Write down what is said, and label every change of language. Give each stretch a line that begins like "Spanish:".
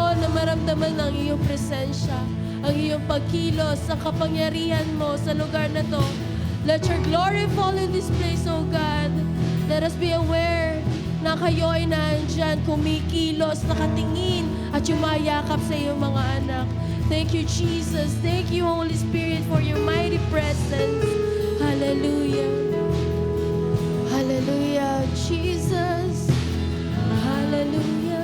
Filipino: maramdaman ng iyong presensya, ang iyong pagkilos, ang kapangyarihan mo sa lugar na to.
English: Let your glory fall in this place, O God. Let us be aware
Filipino: na kayo ay nandyan, kumikilos, nakatingin, at yumayakap sa iyong mga anak.
English: Thank you, Jesus. Thank you, Holy Spirit, for your mighty presence. Hallelujah. Hallelujah, Jesus. Hallelujah.